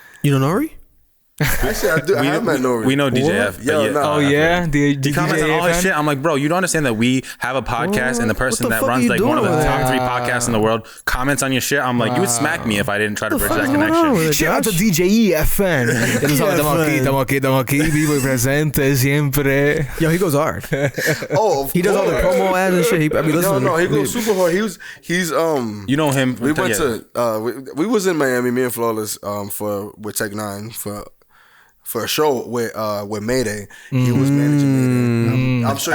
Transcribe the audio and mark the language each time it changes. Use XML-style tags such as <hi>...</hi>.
<en>You know Nori? Actually, I have met Nori. We know DJF. He comments on all his shit. I'm like, bro, you don't understand that we have a podcast and the person that runs like one of the top 3 podcasts in the world comments on your shit. I'm like, you would smack me if I didn't try to bridge that connection. Shout out to DJEFN.</en> <es>Estamos aquí, vivo y presente siempre.</es> <en>Yo, he goes hard. He does all the promo ads and shit. I mean, listen. No, he goes super hard. He's you know him. We went to we was in Miami, me and Flawless, with Tech Nine for a show with Mayday. He was managing Mayday. I'm sure</en>